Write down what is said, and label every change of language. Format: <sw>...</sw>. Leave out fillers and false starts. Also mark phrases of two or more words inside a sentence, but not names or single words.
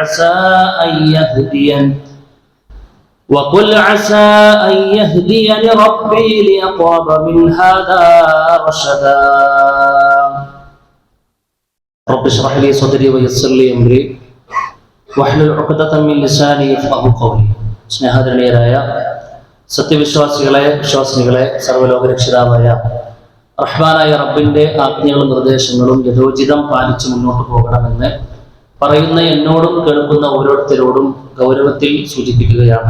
<ar>عسى أن يهديني ربي لأقرب من هذا رشدا رب اشرح لي صدري ويسر لي أمري واحلل عقدة من لساني يفقهوا قولي</ar> <ml>സ്നേഹാദരണീയരായ സത്യവിശ്വാസികളെ വിശ്വാസിനികളെ സർവ്വലോകരക്ഷിതാവായ റഹ്മാനായ റബ്ബിന്റെ ആജ്ഞകളും നിർദ്ദേശങ്ങളും യഥോചിതം പാലിച്ചു മുന്നോട്ട് പോകണമെന്ന് പറയുന്ന എന്നോടും കേൾക്കുന്ന ഓരോരുത്തരോടും ഗൗരവത്തിൽ സൂചിപ്പിക്കുകയാണ്.</ml>